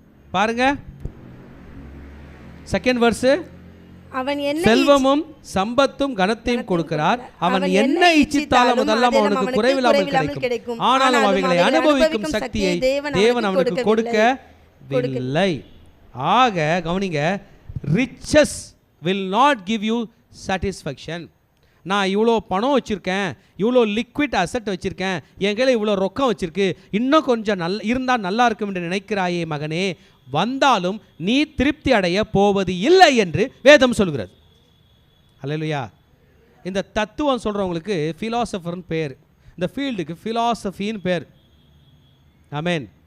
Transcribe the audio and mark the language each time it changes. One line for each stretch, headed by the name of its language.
Tamil: பாருங்க, second verse. அவன் செல்வமும் சம்பத்தும் கனத்தையும் கொடுக்கிறார். அவன் என்ன இச்சித்தாலும் அதெல்லாம் அவனுக்கு குறைவில்லாமல் கிடைக்கும். ஆனாலும் அவைகளை அனுபவிக்கும் சக்தியை தேவன் அவனுக்கு கொடுக்கவில்லை. ஆக கவனிங்க,
English: riches will not give you satisfaction.
Tamil: நான் இவ்வளோ பணம் வச்சுருக்கேன், இவ்வளோ லிக்விட் அசெட் வச்சுருக்கேன், என் கையில் இவ்வளோ ரொக்கம் வச்சுருக்கு, இன்னும் கொஞ்சம் இருந்தால் நல்லா இருக்கும் என்று நினைக்கிறாயே மகனே, வந்தாலும் நீ திருப்தி அடைய போவது இல்லை என்று வேதம் சொல்கிறது. அல்லேலூயா. இந்த தத்துவம் சொல்கிறவங்களுக்கு ஃபிலாசபர்னு பேர், இந்த ஃபீல்டுக்கு ஃபிலாசபின்னு பேர். ஆமேன்.